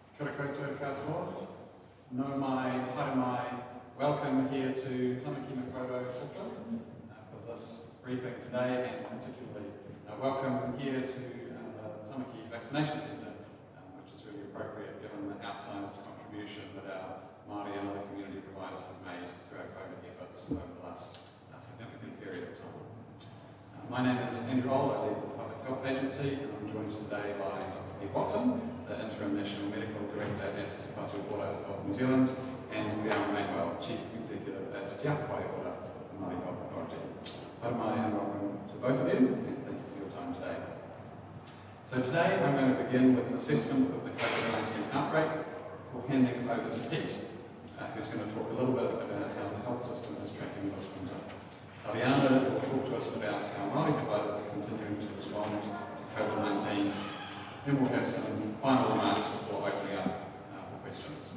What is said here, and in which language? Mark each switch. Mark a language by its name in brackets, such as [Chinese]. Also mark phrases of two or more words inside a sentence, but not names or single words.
[Māori] Tēnā koutou katoa. No mai, haere mai. [English] Welcome here to Tamaki Makaurau, Auckland, for this briefing today, and particularly welcome here to the Tamaki Vaccination Centre, which is really appropriate given the outsized contribution that our Māori and other community providers have made to our COVID efforts over the last significant period of time. My name is nzherald. I lead the Public Health Agency, and I'm joined today by Dr. Pete Watson, the Interim National Medical Director at Te Whatu Ora of New Zealand, and Fiona Manuel, Chief Executive at Te Whai Ora, the Māori Health Authority. [Māori] Haere mai [English] and welcome to both of you, and thank you for your time today. So today I'm going to begin with an assessment of the COVID-19 outbreak before handing over to Pete, who's going to talk a little bit about how the health system is tracking this winter. Ariana will talk to us about how Māori providers are continuing to respond to COVID-19, and we'll have some final remarks before opening up for questions.